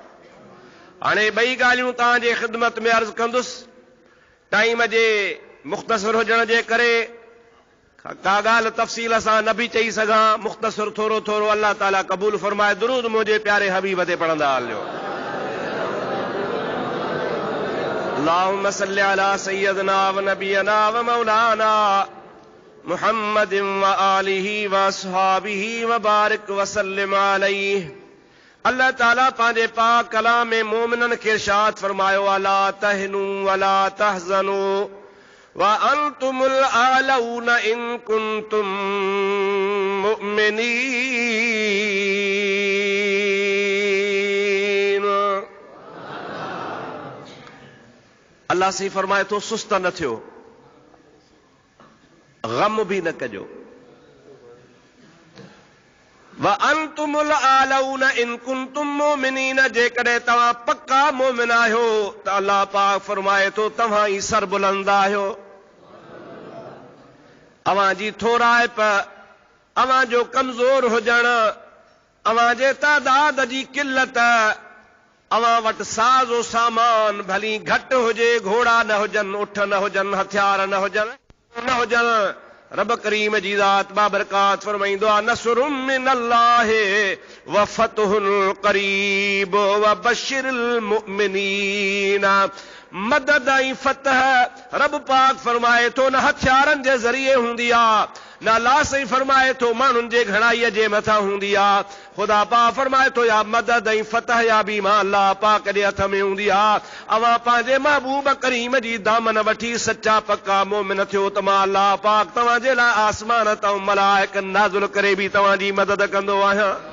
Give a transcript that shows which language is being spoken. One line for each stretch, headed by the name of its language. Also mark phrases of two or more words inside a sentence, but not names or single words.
Sindhi: हाणे ॿई ॻाल्हियूं तव्हांजे ख़िदमत में अर्ज़ु कंदुसि। टाइम जे मुख़्तसिर हुजण जे करे का ॻाल्हि तफ़सील सां न बि चई सघां, मुख़्तसिर थोरो थोरो अल्लाह ताला क़बूल फ़रमाए। दुरूद मुंहिंजे प्यारे हबीब ते पढ़ंदा हलियो।
Arabic: اللهم صل على سيدنا ونبينا ومولانا محمد وآله وأصحابه وبارك وسلم عليه.
Sindhi: अल्लाह ताला पंहिंजे पाक कलाम में मोमिनन खे इरशाद फरमायो,
Arabic: ألا تهنوا ولا تحزنوا وأنتم الأعلون إن كنتم مؤمنين.
Sindhi: अल्लाह से फरमाए तो सुस्त न थियो, गम भी न कजो।
Arabic: وأنتم الأعلون إن كنتم مؤمنين,
Sindhi: जेकॾहिं तव्हां पक्का मोमिन आहियो त अल्लाह पाक फरमाए तो तव्हां ई सरबुलंद आहियो। अवां जी थोराइप, अवां जो कमज़ोर हुजण, अवां जे तादाद जी किल्लत, अवां वटि साज़ो सामान भली घटि हुजे, घोड़ा न हुजनि, उठ न हुजनि, हथियार न हुजनि, रब करीम जी ज़ात बाबरकात फरमाईंदो आहे,
Arabic: نصر من الله وفتح قريب وبشر المؤمنين.
Sindhi: मदद ऐं फतह रब पाक फरमाए थो न हथियारनि जे ज़रिए हूंदी आहे, न लास ई फरमाए थो माण्हुनि जे घणाईअ जे मथां हूंदी आहे। ख़ुदा पाक फरमाए थो या मदद ऐं फतह या बि मां अल्लाह पाक जे हथ में हूंदी आहे। अवां पंहिंजे महबूब करीम जी दामन वठी सचा पक्का मोमिन थियो त मां अल्लाह पाक तव्हांजे लाइ आसमान तां मलाइक नाज़िल करे बि तव्हांजी मदद कंदो आहियां।